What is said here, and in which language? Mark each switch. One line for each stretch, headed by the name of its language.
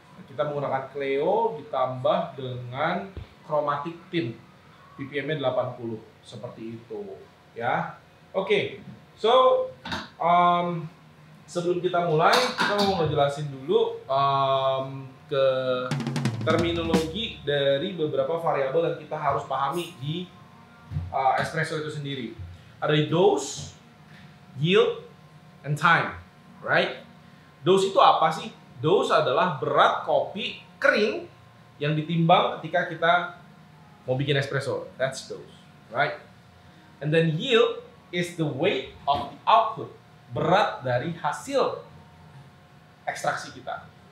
Indonesian: Kita menggunakan Cleo ditambah dengan chromatic tint, ppm-nya 80 seperti itu ya. Oke, so sebelum kita mulai kita mau ngejelasin dulu ke terminologi dari beberapa variabel yang kita harus pahami di espresso itu sendiri. Ada dose, yield, and time, right? Dose itu apa sih? Dose adalah berat kopi kering yang ditimbang ketika kita mau bikin espresso.
English: That's dose, right? And then yield is the weight of the output,
Indonesian: berat dari hasil ekstraksi kita.